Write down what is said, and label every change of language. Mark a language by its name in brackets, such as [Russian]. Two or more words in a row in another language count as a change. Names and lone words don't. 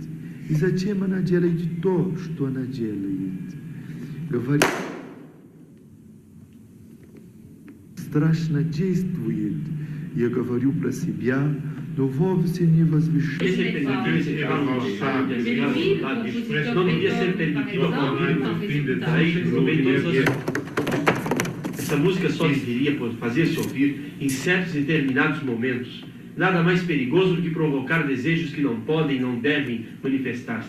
[Russian] И зачем она делает то, что она делает? Говорит, страшно действует. Я говорю про себя, но вовсе не возвышаю. [Portuguese] Não devia ser permitido ao Paulinho. Aí, essa música só deveria fazer-se ouvir em certos e determinados momentos. Nada mais perigoso do que provocar desejos que não podem e não devem manifestar-se.